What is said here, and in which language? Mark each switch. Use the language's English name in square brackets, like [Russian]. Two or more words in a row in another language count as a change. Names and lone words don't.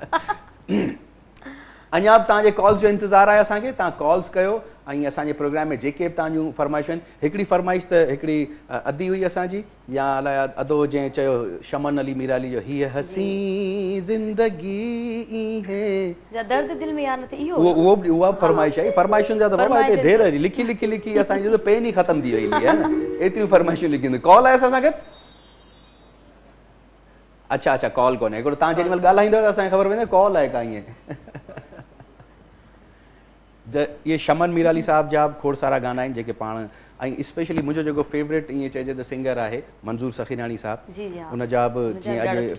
[Sindhi] अञा बि तव्हांजे कॉल्स जो इंतज़ारु आहे असांखे तव्हां कॉल्स कयो ऐं असांजे प्रोग्राम में जेके बि तव्हांजूं फरमाइशूं आहिनि हिकिड़ी फरमाइश त हिकिड़ी अदी हुई असांजी या अलाए अदो जंहिं चयो शमन अली मीराली जो हीअ हसी ज़िंदगी है दर्द दिल में यार न इहो उहो बि उहा फरमाइश आई फरमाइशुनि जा त बाबा हिते ढेर लिखी लिखी लिखी असांजी त पेन ई ख़तम थी वई आहे न एतिरियूं फरमाइशूं लिखी कॉल आहे असां सां गॾु अच्छा अच्छा कॉल कोन्हे हिकिड़ो तव्हां जेॾी महिल ॻाल्हाईंदव त असांखे ख़बर पवंदी कॉल आहे का ईअं ये शमन मीराली साहब जा खोड़ सारा गाना आहिनि जेके पाण ऐं स्पेशली मुंहिंजो जेको फेवरेट ईअं चइजे त सिंगर आहे मंज़ूर सखीरानी साहब उन जा बि जीअं अॼु